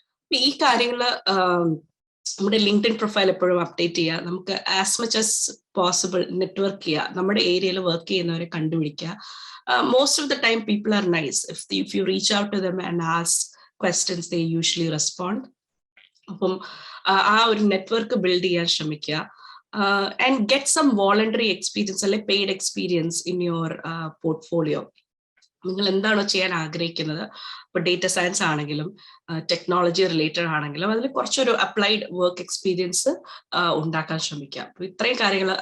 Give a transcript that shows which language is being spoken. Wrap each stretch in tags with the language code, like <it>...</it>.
<ml>ഈ കാര്യങ്ങള് നമ്മുടെ ലിങ്ക്ഡിൻ പ്രൊഫൈൽ എപ്പോഴും അപ്ഡേറ്റ് ചെയ്യുക. നമുക്ക്</ml> <en>as much as possible</en> <ml>network ചെയ്യുക. നമ്മുടെ ഏരിയയിൽ വർക്ക് ചെയ്യുന്നവരെ കണ്ടുപിടിക്കുക.</ml> <en>Most of the time people are nice. If you reach out to them and ask questions, they usually respond.</en> <ml>അപ്പം ആ ഒരു നെറ്റ്വർക്ക് ബിൽഡ് ചെയ്യാൻ ശ്രമിക്കുക.</ml> <en>And get some voluntary experience</en> <ml>അല്ലെ</ml> <en>Paid experience in your portfolio.</en> <ml>നിങ്ങൾ എന്താണോ ചെയ്യാൻ ആഗ്രഹിക്കുന്നത്, ഇപ്പൊ ഡേറ്റ സയൻസ് ആണെങ്കിലും ടെക്നോളജി റിലേറ്റഡ് ആണെങ്കിലും അതിൽ കുറച്ചൊരു അപ്ലൈഡ് വർക്ക് എക്സ്പീരിയൻസ് ഉണ്ടാക്കാൻ ശ്രമിക്കുക. അപ്പൊ ഇത്രയും കാര്യങ്ങൾ.</ml>